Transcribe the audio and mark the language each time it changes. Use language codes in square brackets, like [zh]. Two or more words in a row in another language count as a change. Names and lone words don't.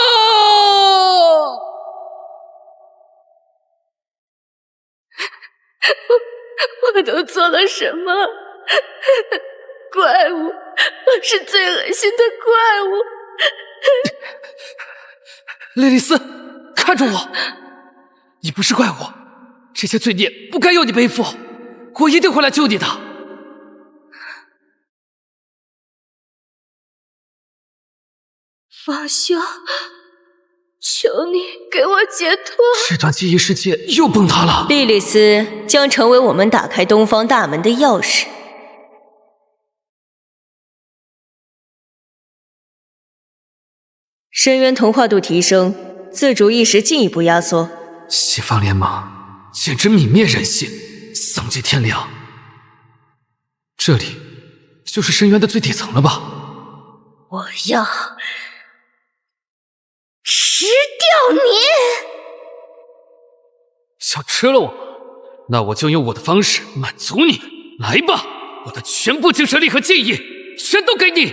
[zh] 我都做了什麼？怪物，我是最惡心的怪物！莉莉絲，看住我！你不是怪物，這些罪孽不該由你背負，我一定會來救你的。方修，求你給我解脫！這段記憶世界又崩塌了。莉莉絲將成為我們打開東方大門的鑰匙。深淵同化度提升，自主意識進一步壓縮。西方聯盟簡直泯滅人性，喪盡天良。這裡就是深淵的最底層了吧？我要吃掉你！想吃了我，那我就用我的方式滿足你。來吧，我的全部精神力和記憶全都給你。